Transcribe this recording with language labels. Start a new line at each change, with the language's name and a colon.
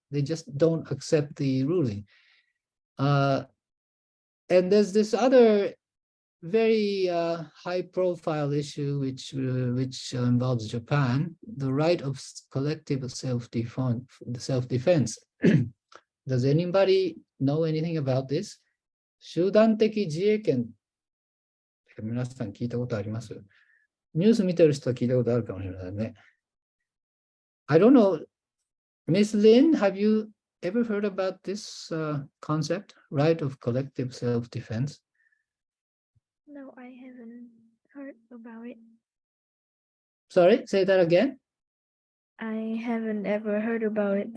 English: They just don't accept the ruling. And there's this other very high-profile issue which involves Japan, the right of collective self-defense. Does anybody know anything about this?
Japanese: 集団的自衛権。皆さん聞いたことあります？ニュース見てる人は聞いたことあるかもしれないね。
English: I don't know. Miss Lin, have you ever heard about this concept, right of collective self-defense? No, I haven't heard about it. Sorry, say that again. I haven't ever heard about it.